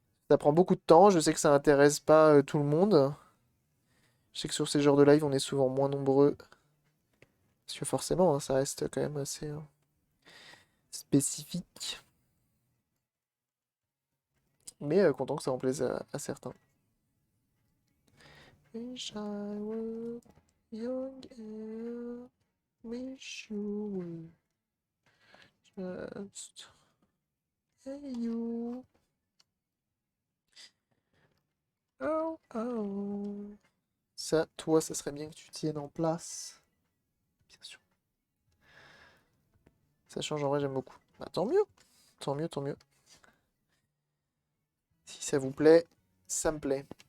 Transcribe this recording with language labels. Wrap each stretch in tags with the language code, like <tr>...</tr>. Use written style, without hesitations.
<fr>Ça prend beaucoup de temps, je sais que ça intéresse pas tout le monde. Je sais que sur ces genres de live, on est souvent moins nombreux. Parce que forcément, hein, ça reste quand même assez spécifique. Mais content que ça en plaise à certains.</fr> <en>Wish I were young and wish you were just you. Oh, oh.</en> <fr>Ça, toi, ça serait bien que tu tiennes en place. Bien sûr. Ça change en vrai, j'aime beaucoup. Bah, tant mieux. Tant mieux, tant mieux. Si ça vous plaît, ça me plaît.</fr>